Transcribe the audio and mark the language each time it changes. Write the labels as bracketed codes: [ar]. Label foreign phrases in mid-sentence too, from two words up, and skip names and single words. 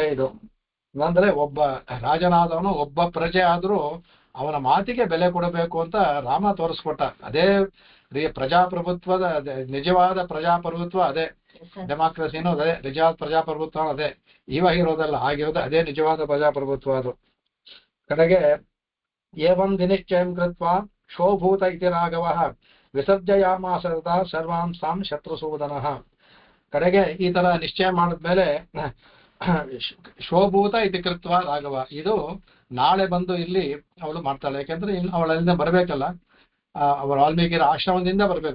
[kn] ಇದು ಅಂದ್ರೆ ಒಬ್ಬ ರಾಜನಾದವನು ಒಬ್ಬ ಪ್ರಜೆ ಆದ್ರೂ ಅವನ ಮಾತಿಗೆ ಬೆಲೆ ಕೊಡಬೇಕು ಅಂತ ರಾಮ ತೋರಿಸ್ಕೊಟ್ಟ. ಅದೇ ಪ್ರಜಾಪ್ರಭುತ್ವದ ನಿಜವಾದ ಪ್ರಜಾಪ್ರಭುತ್ವ ಅದೇ, ಡೆಮಾಕ್ರಸಿನೂ ಅದೇ, ನಿಜವಾದ ಪ್ರಜಾಪ್ರಭುತ್ವ ಅದೇ. ಇವಾಗ ಇರೋದಲ್ಲ, ಆಗಿರೋದು ಅದೇ ನಿಜವಾದ ಪ್ರಜಾಪ್ರಭುತ್ವ ಅದು. [sa] ಕಡೆಗೆ ಏವಂ ವಿನಿಶ್ಚಯಂ ಕೃತ್ವಾ ಶೋಭೂತ ಇತಿ ರಾಘವಃ ವಿಸರ್ಜಯಾಮಾಸ ಸರ್ವಾಂಸಾಂ ಶತ್ರುಸೂದನಃ. [kn] ಕಡೆಗೆ ಈ ತರ ನಿಶ್ಚಯ ಮಾಡಿದ್ಮೇಲೆ [sa] ಶೋಭೂತ ಇತಿ ಕೃತ್ವ ರಾಘವ, [kn] ಇದು ನಾಳೆ ಬಂದು ಇಲ್ಲಿ ಅವಳು ಮಾಡ್ತಾಳೆ. ಯಾಕೆಂದ್ರೆ ಅವಳಲ್ಲಿಂದ ಬರ್ಬೇಕಲ್ಲ, ಅವರ ವಾಲ್ಮೀಕಿ ಆಶ್ರಮದಿಂದ ಬರಬೇಕು.